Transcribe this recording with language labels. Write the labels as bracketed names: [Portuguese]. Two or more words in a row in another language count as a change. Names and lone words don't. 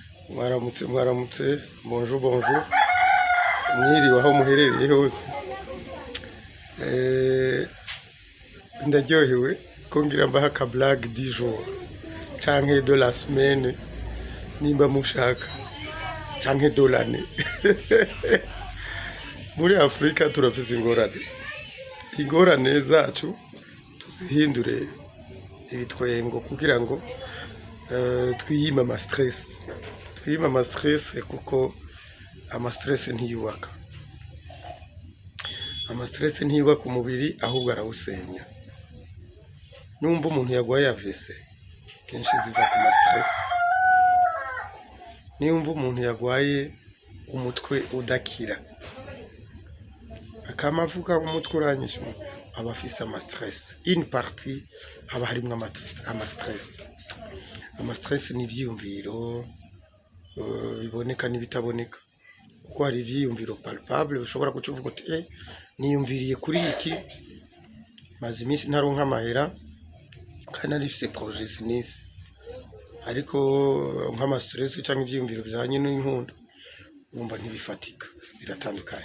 [Rundi] Mwaramutse bonjour mwiriwe aho muherereye hose. Ndaryohewe ko ngira mbaha ka [French] blague du jour [Rundi] canke [French] de la semaine [Rundi] nimba mushaka canke [French] de l'année. [Rundi] Muri Afrika turafise ingorane zacu tuzihindure ibitwengo kugira ngo twiyime ama stress kuko ama stress ntiyubaka umubiri ahubwo arawusenya. Numva umuntu yagwaye AVC kenshi ziva ku ma stress. Numva umuntu yagwaye umutwe udakira akamavuga umutwe uranyisha abafise ama stress. [French] Une partie [Rundi] haba harimo ama stress. Ama stress ni ivyiyumviro biboneka n'ibitaboneka, kuko hari ivyiyumviro palpable ushobora kucuvuga uti niyumviriye kuri iki maze iminsi ntaronka amahera kandi narifise projet sinisi, ariko nk'ama stress cyangwa ivyiyumviro byanye n'inkundo umva ntibifatika, biratandukanye.